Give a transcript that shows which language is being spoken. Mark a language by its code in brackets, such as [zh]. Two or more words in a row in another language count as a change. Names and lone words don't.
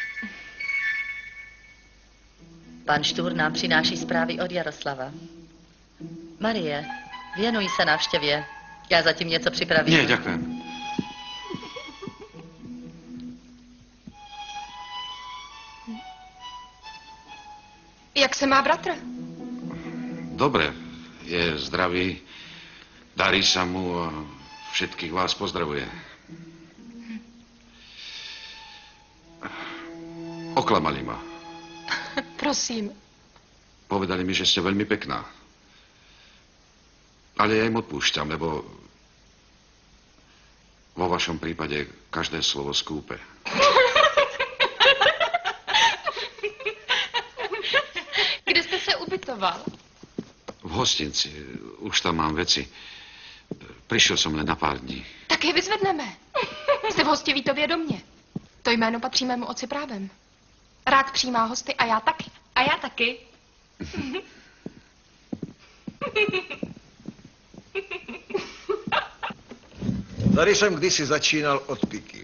[cs] Pan Štúr nám přináší zprávy od Jaroslava. Marie, věnuj se návštěvě. Já zatím něco připravím. [sk] Nie, ďakujem. [cs] Jak se má bratr? [sk] Dobre, je zdravý, darí sa mu a všetkých vás pozdravuje. Oklamali ma. Prosím. Povedali mi, že ste veľmi pekná. Ale ja im odpúšťam, lebo vo vašom prípade každé slovo skúpe. [cs] Kde jste se ubytoval? [sk] V hostinci. Už tam mám veci. Prišiel som len na pár dní. [cs] Tak je vyzvedneme. Jste v Hostivítově domě. To jméno patří mému otci právem. Rád přijímá hosty a já taky. A já taky. Tady jsem kdysi začínal od piky.